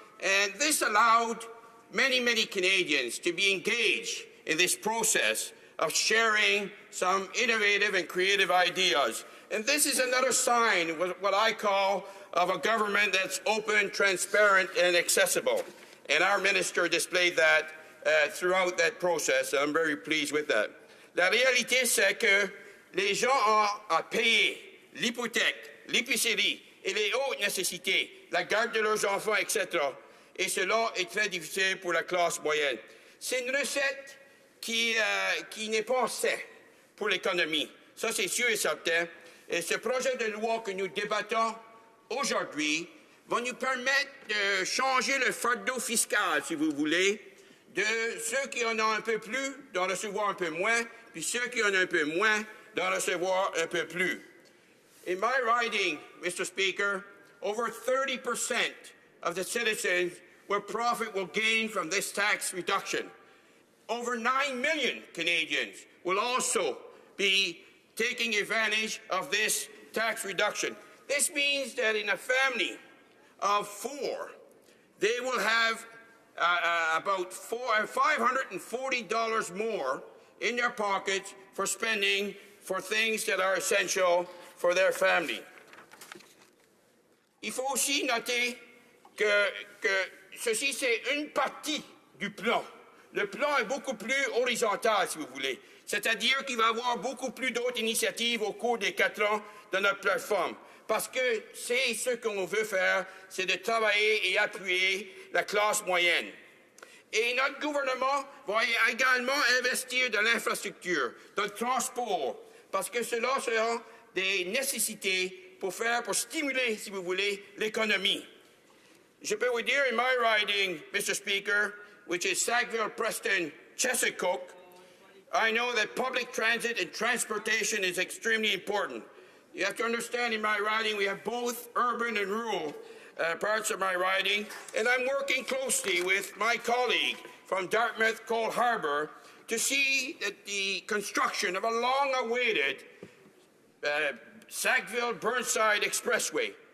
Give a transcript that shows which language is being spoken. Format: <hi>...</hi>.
<en>And this allowed many, many Canadians to be engaged in this process of sharing some innovative and creative ideas. And this is another sign of what I call of a government that's open, transparent, and accessible. And our minister displayed that throughout that process. I'm very pleased with that.</en> <fr>La réalité, c'est que les gens ont à payer l'hypothèque, l'épicerie et les autres nécessités, la garde de leurs enfants, etc. Et cela est très difficile pour la classe moyenne. C'est une recette qui n'est pas saine pour l'économie. Ça, c'est sûr et certain. Et ce projet de loi que nous débattons aujourd'hui va nous permettre de changer le fardeau fiscal, si vous voulez, de ceux qui en ont un peu plus, d'en recevoir un peu moins, puis ceux qui en ont un peu moins, d'en recevoir un peu plus.</fr> <en>In my riding, Mr. Speaker, over 30% of the citizens will profit will gain from this tax reduction. Over 9 million Canadians will also be taking advantage of this tax reduction. This means that in a family of 4, they will have about $540 more in their pockets for spending for things that are essential for their family.</en> <fr>Il faut aussi noter que ceci, c'est une partie du plan. Le plan est beaucoup plus horizontal, si vous voulez. C'est-à-dire qu'il va y avoir beaucoup plus d'autres initiatives au cours des 4 ans de notre plateforme. Parce que c'est ce qu'on veut faire, c'est de travailler et appuyer la classe moyenne. Et notre gouvernement va également investir dans l'infrastructure, dans le transport, parce que cela sera des nécessités pour stimuler, si vous voulez, l'économie. Je peux vous dire,</fr> <en>in my riding, Mr. Speaker, which is Sackville, Preston, Chesapeake, I know that public transit and transportation is extremely important. You have to understand, in my riding, we have both urban and rural parts of my riding, and I'm working closely with my colleague from Dartmouth, Cole Harbour, to see that the construction of a long-awaited Sackville-Burnside Expressway.</en>